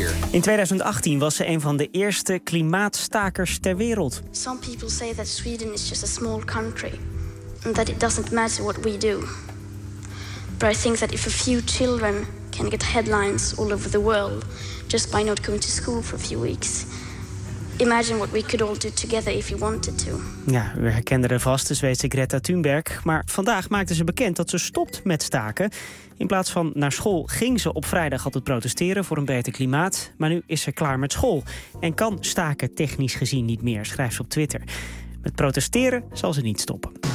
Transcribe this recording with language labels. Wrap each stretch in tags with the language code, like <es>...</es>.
<nl>In 2018 was ze een van de eerste klimaatstakers ter wereld.</nl> <en>Some people say that Sweden is just a small country and that it doesn't matter what we do. But I think that if a few children can get headlines all over the world just by not going to school for a few weeks, imagine what we could all do together if we wanted to.</en> <nl>Ja, u herkende er vast, de Zweedse Greta Thunberg. Maar vandaag maakte ze bekend dat ze stopt met staken. In plaats van naar school ging ze op vrijdag altijd protesteren voor een beter klimaat. Maar nu is ze klaar met school en kan staken technisch gezien niet meer, schrijft ze op Twitter. Met protesteren zal ze niet stoppen.</nl>